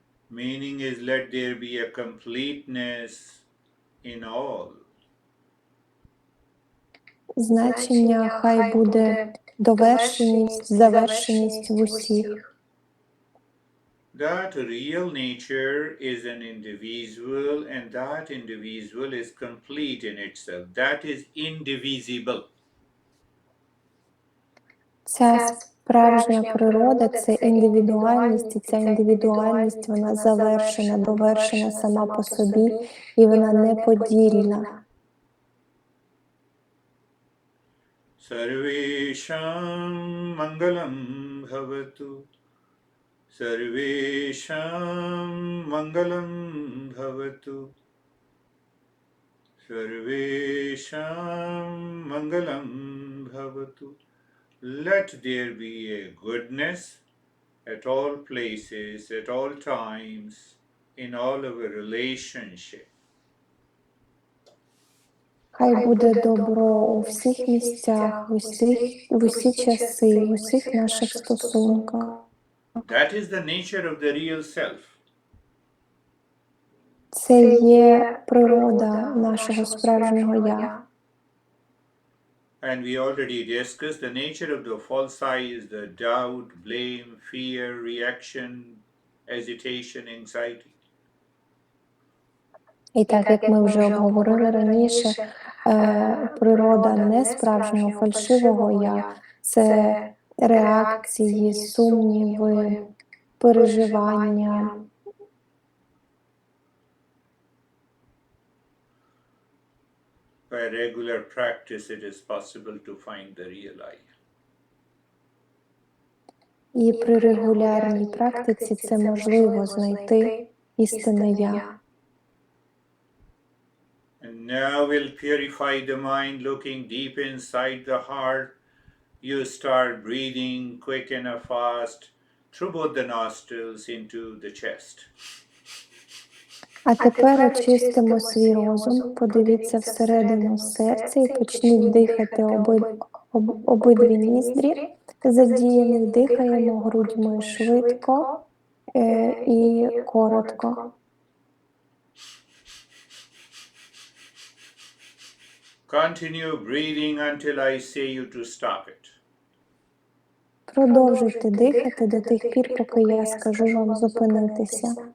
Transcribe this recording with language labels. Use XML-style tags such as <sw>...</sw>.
<en>Meaning is, let there be a completeness in all.</en> <uk>Значення хай буде довершеність, завершеність в усіх.</uk> <en>That real nature is an individual, and that individual is complete in itself. That is indivisible.</en> <uk>Ця справжня природа – це індивідуальність, і ця індивідуальність, вона завершена, довершена сама по собі, і вона неподільна.</uk> <sa>Sarvesham Mangalam Bhavatu. Sarvesham Mangalam Bhavatu. Sarvesham Mangalam Bhavatu.</sa> <en>Let there be a goodness at all places, at all times, in all our relationship.</en> <uk>Хай буде добро у всіх місцях, в усі часи, в усіх наших стосунках.</uk> <en>That is the nature of the real self.</en> <uk>Це є природа нашого справжнього «я».</uk> <en>And we already discussed the nature of the false I is the doubt, blame, fear, reaction, agitation, anxiety.</en> <uk>І так, як ми вже обговорили раніше, природа несправжнього, фальшивого «я» – це реакції, сумніви, переживання.</uk> <en>By regular practice, it is possible to find the real I.</en> <uk>І при регулярній практиці це можливо знайти істинне «я».</uk> <en>And now we'll purify the mind, looking deep inside the heart. You start breathing quick and fast through both the nostrils into the chest.</en> <uk>А тепер очистимо свій розум, подивіться всередину серця і почніть дихати обидві ніздрі. Задіяний дихаємо грудьми швидко і коротко.</uk> <en>Continue breathing until I say you to stop it.</en> <uk>Продовжуйте дихати до тих пір, поки я скажу вам зупинитися.</uk>